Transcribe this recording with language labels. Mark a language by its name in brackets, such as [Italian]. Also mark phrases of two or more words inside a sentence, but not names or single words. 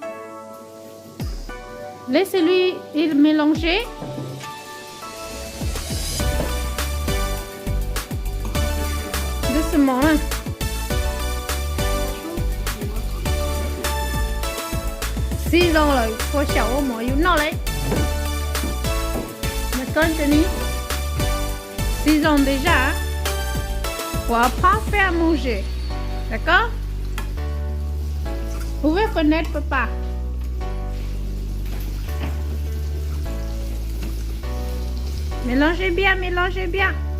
[French] Laissez-lui il mélanger. Doucement. [Vietnamese] Hein.6 ans rồi, cô cháu mới yêu nó đấy. Mà con cho đi. [French] 6 ans déjà, pour apprendre à faire manger. D'accord? Vous pouvez connaître papa. Mélangez bien, mélangez bien.